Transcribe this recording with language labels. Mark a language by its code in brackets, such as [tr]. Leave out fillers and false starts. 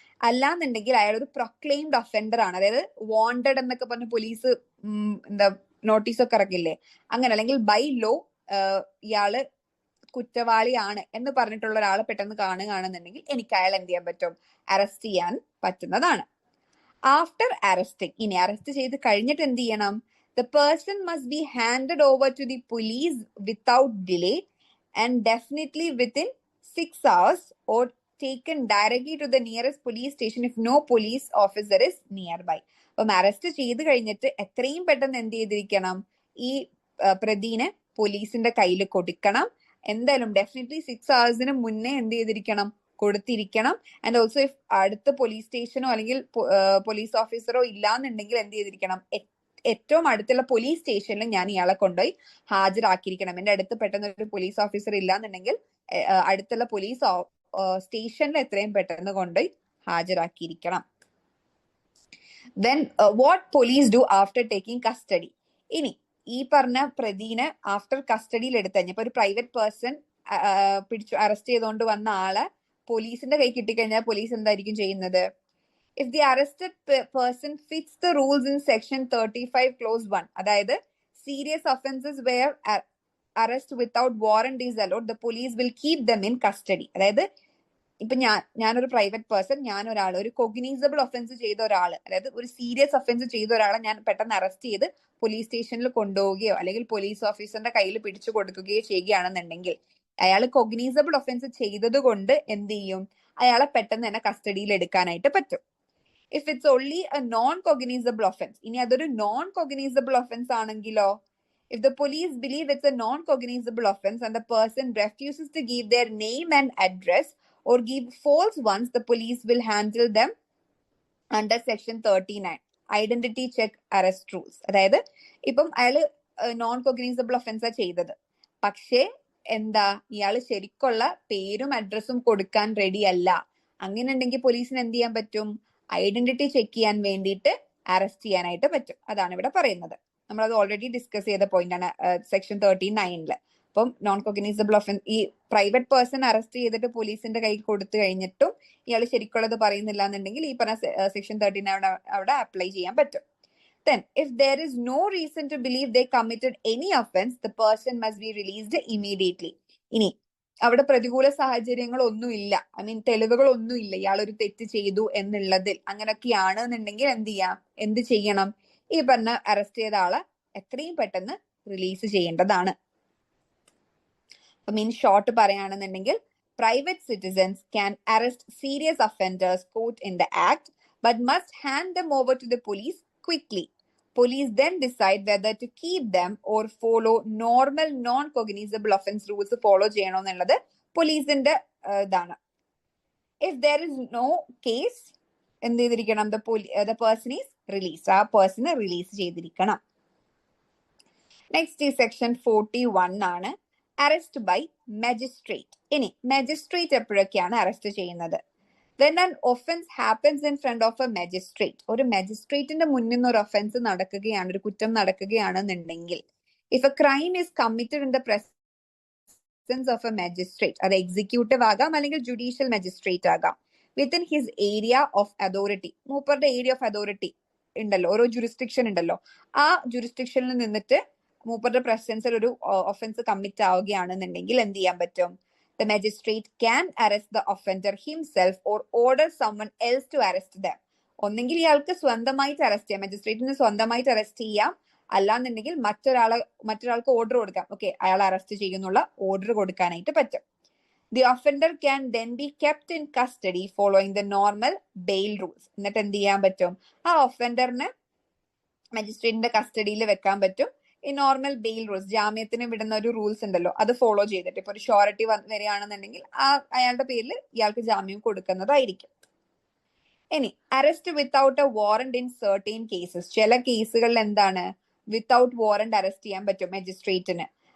[ml] അല്ലാന്നുണ്ടെങ്കിൽ അയാൾ ഒരു പ്രൊക്ലെയിംഡ് ഒഫൻഡർ ആണ്, അതായത് വാണ്ടഡ് എന്നൊക്കെ പറഞ്ഞ് പോലീസ് എന്താ നോട്ടീസൊക്കെ ഇറക്കില്ലേ, അങ്ങനെ, അല്ലെങ്കിൽ ബൈ ലോ ഇയാള് കുറ്റവാളിയാണ് എന്ന് പറഞ്ഞിട്ടുള്ള ഒരാളെ പെട്ടെന്ന് കാണുകയാണെന്നുണ്ടെങ്കിൽ എനിക്ക് അയാൾ എന്ത് ചെയ്യാൻ പറ്റും? അറസ്റ്റ് ചെയ്യാൻ പറ്റുന്നതാണ്. ആഫ്റ്റർ അറസ്റ്റിംഗ്, ഇനി അറസ്റ്റ് ചെയ്ത് കഴിഞ്ഞിട്ട് എന്ത് ചെയ്യണം? [en] The person must be handed over to the police without delay and definitely within 6 hours or taken directly to the nearest police station if no police officer is nearby. [ml] അപ്പം arrest ചെയ്ത് കഴിഞ്ഞിട്ട് എത്രയും പെട്ടെന്ന് എന്ത് ചെയ്തിരിക്കണം? ഈ പ്രതിനെ പോലീസിന്റെ കയ്യിൽ കൊടുക്കണം. എന്തായാലും ഡെഫിനറ്റ്ലി 6 hours മുന്നേ എന്ത് ചെയ്തിരിക്കണം? കൊടുത്തിരിക്കണം. ആൻഡ് ഓൾസോ ഇഫ് അടുത്ത പോലീസ് സ്റ്റേഷനോ അല്ലെങ്കിൽ പോലീസ് ഓഫീസറോ ഇല്ലാന്നുണ്ടെങ്കിൽ എന്ത് ചെയ്തിരിക്കണം? ഏറ്റവും അടുത്തുള്ള പോലീസ് സ്റ്റേഷനിൽ ഞാൻ ഇയാളെ കൊണ്ടുപോയി ഹാജരാക്കിയിരിക്കണം. എന്റെ അടുത്ത് പെട്ടെന്ന് ഒരു പോലീസ് ഓഫീസർ ഇല്ലാന്നുണ്ടെങ്കിൽ അടുത്തുള്ള പോലീസ് സ്റ്റേഷനിൽ എത്രയും പെട്ടെന്ന് കൊണ്ടുപോയി ഹാജരാക്കിയിരിക്കണം. [en] Then what police do after taking custody? [ml] ഇനി ഈ പറഞ്ഞ പ്രതിനെ ആഫ്റ്റർ കസ്റ്റഡിയിൽ എടുത്തു കഴിഞ്ഞപ്പോ ഒരു പ്രൈവറ്റ് പേഴ്സൺ അറസ്റ്റ് ചെയ്തുകൊണ്ട് വന്ന ആളെ പോലീസിന്റെ കൈ കിട്ടിക്കഴിഞ്ഞാൽ പോലീസ് എന്തായിരിക്കും ചെയ്യുന്നത്? [en] If the arrested person fits the rules in section 35 clause 1, അതായത് serious offenses where arrest without warrant is allowed, the police will keep them in custody. [ml] അതായത് ഇപ്പൊ ഞാനൊരു പ്രൈവറ്റ് പേഴ്സൺ, ഒരു കൊഗ്നീസബിൾ ഒഫൻസ് ചെയ്ത ഒരാള്, അതായത് ഒരു സീരിയസ് ഒഫൻസ് ചെയ്ത ഒരാളെ ഞാൻ പെട്ടെന്ന് അറസ്റ്റ് ചെയ്ത് പോലീസ് സ്റ്റേഷനിൽ കൊണ്ടുപോവുകയോ അല്ലെങ്കിൽ പോലീസ് ഓഫീസറിന്റെ കയ്യിൽ പിടിച്ചു കൊടുക്കുകയോ ചെയ്യുകയാണെന്നുണ്ടെങ്കിൽ അയാൾ കൊഗ്നീസബിൾ ഒഫൻസ് ചെയ്തത് കൊണ്ട് എന്ത് ചെയ്യും, അയാളെ പെട്ടെന്ന് തന്നെ കസ്റ്റഡിയിൽ എടുക്കാനായിട്ട് പറ്റും. [en] if it's only a non cognizable offence, [ml] ഇനി അതൊരു നോൺ കൊഗ്നീസബിൾ ഒഫൻസ് ആണെങ്കിലോ, [en] if the police believe it's a non-cognizable offense and the person refuses to give their name and address or give false ones, the police will handle them under section 39 identity check arrest rules. [ml] അതായത് ഇപ്പം അയാള് non cognisable ഒഫൻസാ ചെയ്തത്, പക്ഷേ എന്താ ഇയാള് ശരിക്കുള്ള പേരും അഡ്രസ്സും കൊടുക്കാൻ റെഡി അല്ല, അങ്ങനെ ഉണ്ടെങ്കിൽ പോലീസിന് എന്ത് ചെയ്യാൻ പറ്റും, ഐഡന്റിറ്റി ചെക്ക് ചെയ്യാൻ വേണ്ടിയിട്ട് അറസ്റ്റ് ചെയ്യാനായിട്ട് പറ്റും. അതാണ് ഇവിടെ പറയുന്നത്. നമ്മളത് ഓൾറെഡി ഡിസ്കസ് ചെയ്ത പോയിന്റ് ആണ് സെക്ഷൻ 39 അപ്പം നോൺ കൊഗ്നൈസബിൾ ഒഫൻസ്, ഈ പ്രൈവറ്റ് പേഴ്സൺ അറസ്റ്റ് ചെയ്തിട്ട് പോലീസിന്റെ കയ്യിൽ കൊടുത്തു കഴിഞ്ഞിട്ടും ഇയാൾ ശരിക്കുള്ളത് പറയുന്നില്ല എന്നുണ്ടെങ്കിൽ ഈ പറഞ്ഞ സെക്ഷൻ 39 അവിടെ അപ്ലൈ ചെയ്യാൻ പറ്റും. [en] Then, if there is no reason to believe they committed any offense, the person must be released immediately. [ml] ഇനി അവിടെ പ്രതികൂല സാഹചര്യങ്ങൾ ഒന്നുമില്ല, ഐ മീൻ തെളിവുകൾ ഒന്നുമില്ല ഇയാൾ ഒരു തെറ്റ് ചെയ്തു എന്നുള്ളതിൽ, അങ്ങനെയൊക്കെയാണ് എന്നുണ്ടെങ്കിൽ എന്ത് ചെയ്യണം, ഈ പറഞ്ഞ അറസ്റ്റ് ചെയ്ത ആളെ എത്രയും പെട്ടെന്ന് റിലീസ് ചെയ്യേണ്ടതാണ്. അപ്പം ഇൻ ഷോർട്ട് പറയുകയാണെന്നുണ്ടെങ്കിൽ [en] Private citizens can arrest serious offenders caught in the act but must hand them over to the police quickly. Police then decide whether to keep them or follow normal non-cognizable offense rules follow [ml] ചെയ്യണോ എന്നുള്ളത് പോലീസിന്റെ ഇതാണ്. [en] If there is no case, [ml] എന്ത് ചെയ്തിരിക്കണം, [en] the person is released, [ml] ആ പേഴ്സണെ release ചെയ്തിരിക്കണം. Next ഈ സെക്ഷൻ 41 ആണ്, അറസ്റ്റ് ബൈ മജിസ്ട്രേറ്റ്. ഇനി മജിസ്ട്രേറ്റ് എപ്പോഴൊക്കെയാണ് അറസ്റ്റ് ചെയ്യുന്നത്? [en] When an offense happens in front of a magistrate, [ml] ഒരു മജിസ്ട്രേറ്റിന്റെ മുന്നിൽ നിന്ന് ഒരു ഒഫൻസ് നടക്കുകയാണ്, ഒരു കുറ്റം നടക്കുകയാണെന്നുണ്ടെങ്കിൽ, [en] if a crime is committed in the presence of a magistrate, [ml] അത് എക്സിക്യൂട്ടീവ് ആകാം അല്ലെങ്കിൽ ജുഡീഷ്യൽ മജിസ്ട്രേറ്റ് ആകാം, [en] within his area of authority, [ml] മൂപ്പറുടെ area of authority ഉണ്ടല്ലോ, ഓരോ ജുറിസ്ഡിക്ഷൻ ഉണ്ടല്ലോ, ആ ജുറിസ്ഡിക്ഷനിൽ നിന്നിട്ട് മൂപ്പറുടെ പ്രസൻസിൽ ഒരു ഒഫൻസ് കമ്മിറ്റ് ആവുകയാണെന്നുണ്ടെങ്കിൽ എന്ത് ചെയ്യാൻ പറ്റും? [en] The magistrate can arrest the offender himself or order someone else to arrest them. [ml] ഒന്നെങ്കിൽ ഇയാൾക്ക് സ്വന്തമായിട്ട് അറസ്റ്റ് ചെയ്യാം, മജിസ്ട്രേറ്റിന് സ്വന്തമായിട്ട് അറസ്റ്റ് ചെയ്യാം, അല്ലാന്നുണ്ടെങ്കിൽ മറ്റൊരാൾക്ക് ഓർഡർ കൊടുക്കാം, ഓക്കെ അയാൾ അറസ്റ്റ് ചെയ്യുന്നുള്ള ഓർഡർ കൊടുക്കാനായിട്ട് പറ്റും. [en] The offender can then be kept in custody following the normal bail rules. [ml] എന്നിട്ട് എന്ത് ചെയ്യാൻ പറ്റും? ആ ഒഫൻഡറിനെ മജിസ്ട്രേറ്റിന്റെ കസ്റ്റഡിയിൽ വെക്കാൻ പറ്റും. ഈ നോർമൽ ബെയിൽ റൂൾസ്, ജാമ്യത്തിന് വിടുന്ന ഒരു റൂൾസ് ഉണ്ടല്ലോ, അത് ഫോളോ ചെയ്തിട്ട് ഇപ്പൊ ഒരു ഷോറിറ്റി വരികയാണെന്നുണ്ടെങ്കിൽ അയാളുടെ പേരിൽ ഇയാൾക്ക് ജാമ്യം കൊടുക്കുന്നതായിരിക്കും. ഇനി arrest without A warrant in certain cases, ചില കേസുകളിൽ എന്താണ് വിത്തൗട്ട് വാറന്റ് അറസ്റ്റ് ചെയ്യാൻ പറ്റും മജിസ്ട്രേറ്റിന്.